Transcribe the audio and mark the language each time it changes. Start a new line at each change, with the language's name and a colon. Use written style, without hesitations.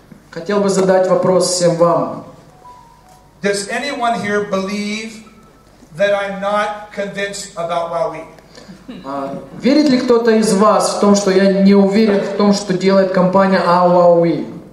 Russian: Хотел бы задать вопрос всем вам.
English: Does anyone here believe that I'm not convinced about WowWe?
Russian: Верит ли кто-то из вас в том, что я не уверен в том, что делает компания WowWe?